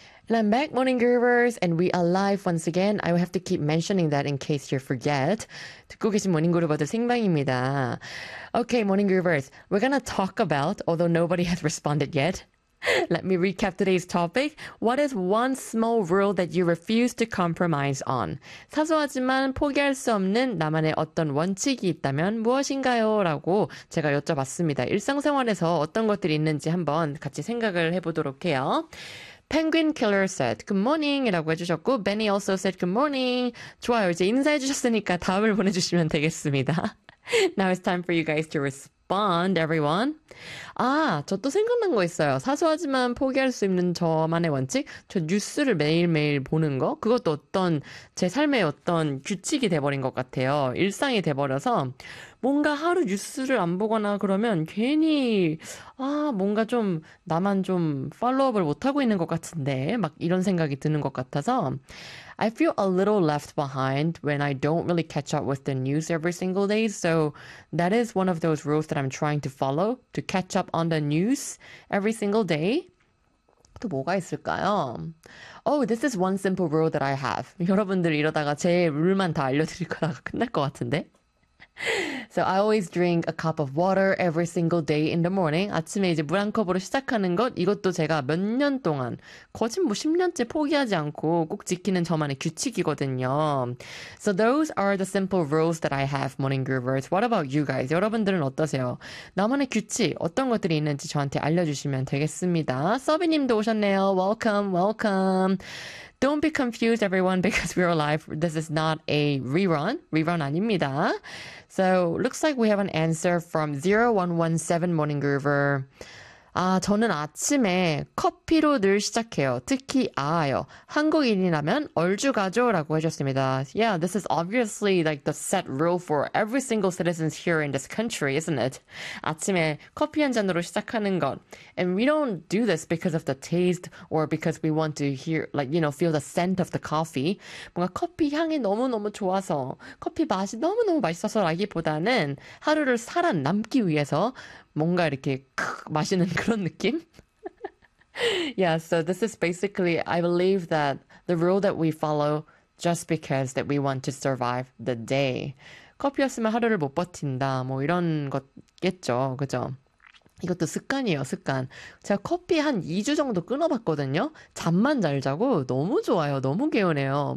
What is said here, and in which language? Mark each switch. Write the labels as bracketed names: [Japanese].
[English] I'm back, morning gurus, and we are live once again. I will have to keep mentioning that in case you forget. [Korean] 듣고 계신 morning guru부터 생방입니다. [English] Okay, morning gurus, we're gonna talk about, although nobody has responded yet. Let me recap today's topic. What is one small rule that you refuse to compromise on? [Korean] 사소하지만 포기할 수 없는 나만의 어떤 원칙이 있다면 무엇인가요? 라고 제가 여쭤봤습니다. 일상생활에서 어떤 것들이 있는지 한번 같이 생각을 해보도록 해요. [English] Penguin Killer said, good morning. [Korean] 이라고 해주셨고, [English] Benny also said, good morning. [Korean] 좋아요. 이제 인사해주셨으니까 답을 보내주시면 되겠습니다. [English] Now it's time for you guys to respond, everyone. [Korean] 아, 저또 생각난 거 있어요. 사소하지만 포기할 수 있는 저만의 원칙? 저 뉴스를 매일매일 보는 거? 그것도 어떤 제 삶의 어떤 규칙이 돼버린 것 같아요. 일상이 돼버려서 뭔가 하루 뉴스를 안 보거나 그러면 괜히, 아, 뭔가 좀 나만 좀 팔로우업을 못하고 있는 것 같은데 막 이런 생각이 드는 것 같아서 [English] I feel a little left behind when I don't really catch up with the news every single day. So that is one of those rules that I'm trying to follow to catch up on the news every single day. [Korean] 또 뭐가 있을까요? [English] Oh, this is one simple rule that I have. [Korean] 여러분들 이러다가 제 룰만 다 알려드릴 거다가 끝날 것 같은데? [English] So I always drink a cup of water every single day in the morning. [Korean] 아침에 이제 물한 컵으로 시작하는 것, 이것도 제가 몇년 동안, 거진 뭐 10년째 포기하지 않고 꼭 지키는 저만의 규칙이거든요. [English] So those are the simple rules that I have, morning groovers. What about you guys? [Korean] 여러분들은 어떠세요? 나만의 규칙, 어떤 것들이 있는지 저한테 알려주시면 되겠습니다. 서비님도 오셨네요. [English] Welcome, welcome. Don't be confused, everyone, because we're live. This is not a rerun. Rerun [Korean] 아닙니다. [English] So, looks like we have an answer from 0117 Morning Groover. [Korean] 아, 저는 아침에 커피로 늘 시작해요. 특히 아요. 한국인이라면 얼죽아죠? 라고 해줬습니다. [English] Yeah, this is obviously like the set rule for every single citizen here in this country, isn't it? [Korean] 아침에 커피 한 잔으로 시작하는 것. [English] And we don't do this because of the taste or because we want to hear, like, you know, feel the scent of the coffee. [Korean] 뭔가 커피 향이 너무너무 좋아서, 커피 맛이 너무너무 맛있어서라기보다는 하루를 살아남기 위해서 뭔가 이렇게 크 마시는 그런 느낌? [English] Yeah, so this is basically, I believe that the rule that we follow just because that we want to survive the day. [Korean] 커피였으면 하루를 못 버틴다, 뭐 이런 것겠죠, 그죠? 이것도 습관이에요, 습관. 제가 커피 한 2주 정도 끊어봤거든요? 잠만 잘 자고 너무 좋아요, 너무 개운해요.